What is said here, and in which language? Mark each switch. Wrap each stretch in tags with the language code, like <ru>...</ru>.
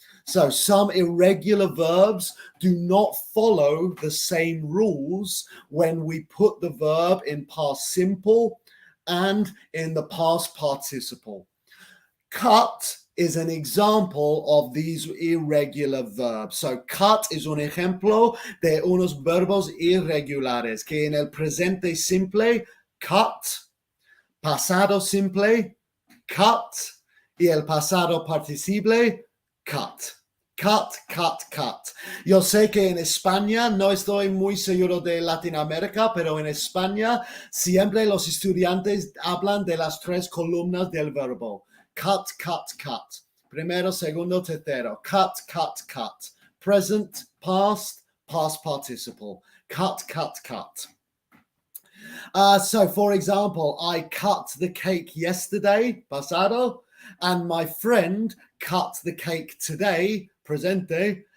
<en>So some irregular verbs do not follow the same rules when we put the verb in past simple and in the past participle. Cut is an example of these irregular verbs. So cut is</en> <es>un ejemplo de unos verbos irregulares que en el presente simple, cut, pasado simple, cut, y el pasado participle, cut. Cut, cut, cut. Yo sé que en España, no estoy muy seguro de Latinoamérica, pero en España siempre los estudiantes hablan de las 3 columnas del verbo. Cut, cut, cut. Primero, segundo, tercero. Cut, cut, cut.</es> <en>Present, past, past participle. Cut, cut, cut. So, for example, I cut the cake yesterday, pasado, and my friend cut the cake today, presente.</en>